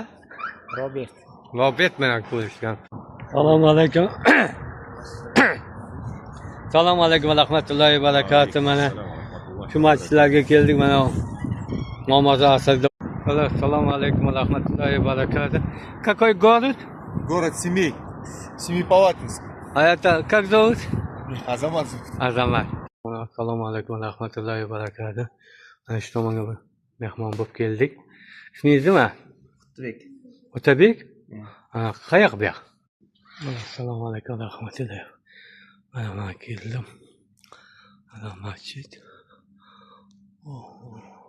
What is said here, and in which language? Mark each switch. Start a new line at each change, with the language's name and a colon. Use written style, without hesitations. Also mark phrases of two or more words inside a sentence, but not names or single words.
Uzbek: Robert. Robert bilan ko'rishgan. Assalomu alaykum. Assalomu alaykum va rahmatullohi va barakatuh. Mana shu masjidlarga keldik mana. Namoz asrda. Assalomu alaykum va rahmatullohi va barakatuh.
Russian: Какой город? Город Семей. Семипалатинск. А это как зовут? Азамат. Azamat.
Uzbek: Assalomu alaykum va rahmatullohi va barakatuh. Mana shu tomonga bir mehmon bo'lib keldik. Ismingiz nima? Otabek. Otabek? Qayoq bu yoq? Assalomu alaykum va rahmatullohi. Mana keldim. Mana masjid.